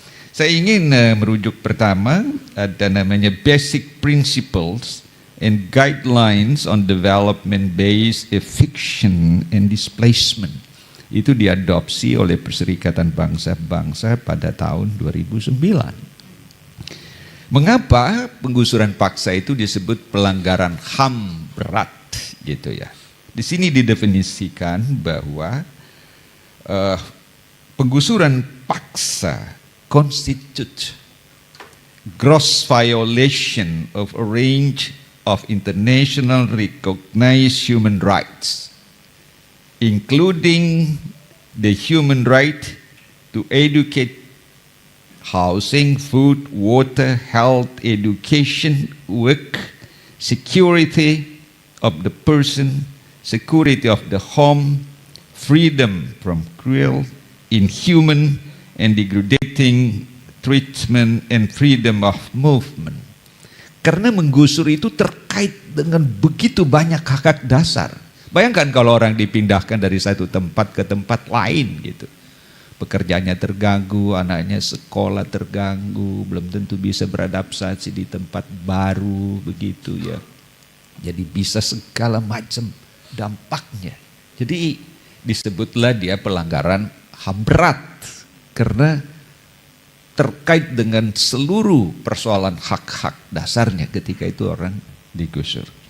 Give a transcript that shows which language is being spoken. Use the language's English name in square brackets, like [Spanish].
[Indonesian] Saya ingin merujuk pertama, ada namanya Basic Principles and Guidelines on Development-Based Eviction and Displacement. Itu diadopsi oleh Perserikatan Bangsa-Bangsa pada tahun 2009. Mengapa penggusuran paksa itu disebut pelanggaran HAM berat, gitu ya? Di sini didefinisikan bahwa penggusuran paksa [English] constitute gross violation of a range of international recognized human rights, including the human right to educate, housing, food, water, health, education, work, security of the person, security of the home, freedom from cruel, inhuman, and degrading treatment and freedom of movement. [Indonesian] Karena menggusur itu terkait dengan begitu banyak hak-hak dasar. Bayangkan kalau orang dipindahkan dari satu tempat ke tempat lain gitu. Pekerjaannya terganggu, anaknya sekolah terganggu, belum tentu bisa beradaptasi di tempat baru begitu ya. Jadi bisa segala macam dampaknya. Jadi disebutlah dia pelanggaran HAM berat karena terkait dengan seluruh persoalan hak-hak dasarnya ketika itu orang digusur.